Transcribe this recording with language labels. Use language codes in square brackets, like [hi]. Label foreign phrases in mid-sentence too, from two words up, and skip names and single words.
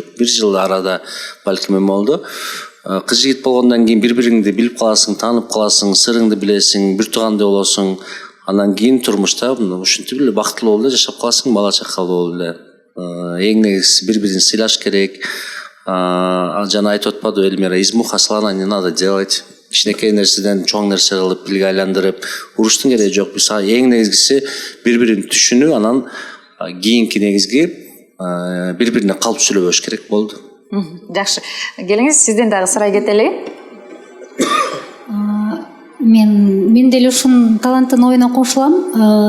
[ky] 1 жыл арада балким эме болду. Кыз жигит болгондон кийин бири-бириңди билип каласың, таанып каласың, сырыңды билесиң, бир туугандай болосуң. Анан кийин турмушта ушинтип эле бактылуу болуп эле жашап каласың, бала чакалуу болуп эле. Эң негизгиси бири-бирин сыйлаш керек. Жана айтып атпадыбы Элмира, [ru] из муха слона не надо делать. [ky] Кичинекей нерседен чоң нерсе кылып, билге айландырып, уруштун кереги жок. Биз эң негизгиси бири-бирин түшүнүү, анан кийинки негизги бири-бирине калп сүйлөбөш керек болду. Жакшы. Келиңиз, сизден дагы сурай кетели. Мен деле ушун таланттын оюна кошулам.